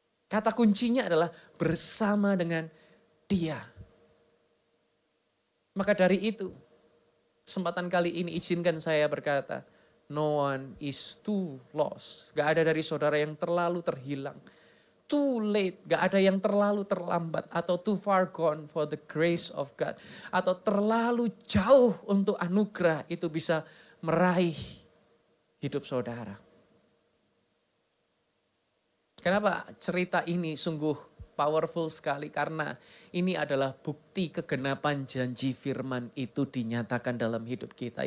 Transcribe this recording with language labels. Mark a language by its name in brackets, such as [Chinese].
[Indonesian] Kata kuncinya adalah bersama dengan Dia. Maka dari itu, kesempatan kali ini izinkan saya berkata, [English] no one is too lost. [Indonesian] Gak ada dari saudara yang terlalu terhilang. [English] Too late, [Indonesian] gak ada yang terlalu terlambat. Atau [English] too far gone for the grace of God. [Indonesian] Atau terlalu jauh untuk anugerah itu bisa meraih hidup saudara. Kenapa cerita ini sungguh [English] powerful [Indonesian] sekali? Karena ini adalah bukti kegenapan janji firman itu dinyatakan dalam hidup kita.